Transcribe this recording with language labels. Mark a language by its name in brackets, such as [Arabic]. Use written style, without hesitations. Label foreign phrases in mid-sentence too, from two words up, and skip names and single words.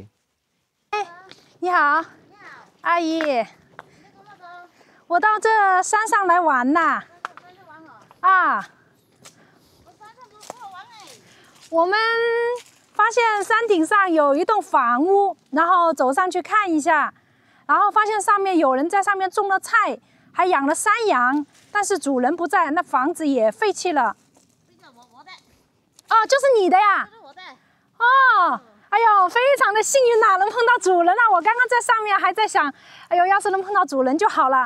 [Chinese] 你好，阿姨，我到這山上來玩吶。啊，我們發現山頂上有一棟房屋，然後走上去看一下，然后發現上面有人在上面種了菜，還養了山羊，但是主人不在，那房子也廢棄了。哦，就是你的呀？哦。哎呦，非常的幸運呐，能碰到主人了。我刚刚在上面還在想，哎呦，要是能碰到主人就好了。